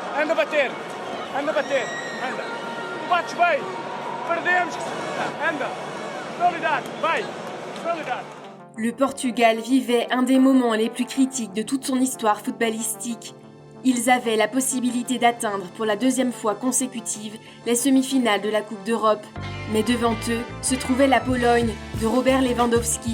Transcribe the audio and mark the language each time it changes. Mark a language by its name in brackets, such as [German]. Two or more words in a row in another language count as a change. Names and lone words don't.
[Portuguese] anda a bater, anda. Bates bem, perdemos, anda. Solidar, vai, solidar. [French] Le Portugal vivait un des moments les plus critiques de toute son histoire footballistique. Ils avaient la possibilité d'atteindre pour la deuxième fois consécutive les semi-finales de la Coupe d'Europe. Mais devant eux se trouvait la Pologne de Robert Lewandowski.